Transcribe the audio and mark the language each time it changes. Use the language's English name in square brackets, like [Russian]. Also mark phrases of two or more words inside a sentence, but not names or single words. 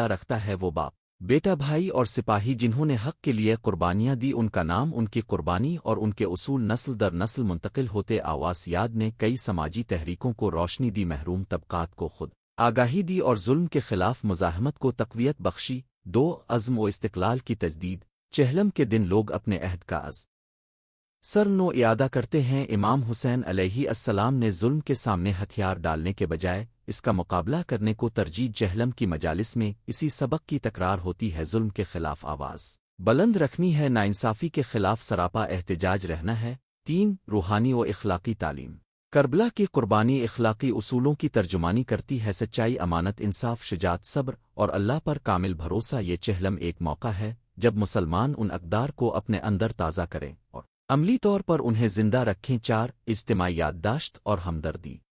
[Urdu] رکھتا ہے وہ باپ بیٹا بھائی اور سپاہی جنہوں نے حق کے لیے قربانیاں دی ان کا نام ان کی قربانی اور ان کے اصول نسل در نسل منتقل ہوتے آواز یاد نے کئی سماجی تحریکوں کو روشنی دی محروم طبقات کو خود آگاہی دی اور ظلم کے خلاف مزاحمت کو تقویت بخشی عزم و استقلال کی تجدید چہلم کے دن لوگ اپنے عہد کا سر نو اعادہ کرتے ہیں امام حسین علیہ السلام نے ظلم کے سامنے ہتھیار ڈالنے کے بجائے اس کا مقابلہ کرنے کو ترجیح چہلم کی مجالس میں اسی سبق کی تکرار ہوتی ہے ظلم کے خلاف آواز بلند رکھنی ہے ناانصافی کے خلاف سراپا احتجاج رہنا ہے 3 روحانی و اخلاقی تعلیم کربلا کی قربانی اخلاقی اصولوں کی ترجمانی کرتی ہے سچائی امانت انصاف شجاعت صبر اور اللہ پر کامل بھروسہ یہ چہلم ایک موقع ہے جب مسلمان ان اقدار کو اپنے اندر تازہ کریں اور عملی طور پر انہیں زندہ رکھیں 4 اجتماعی یادداشت اور ہمدردی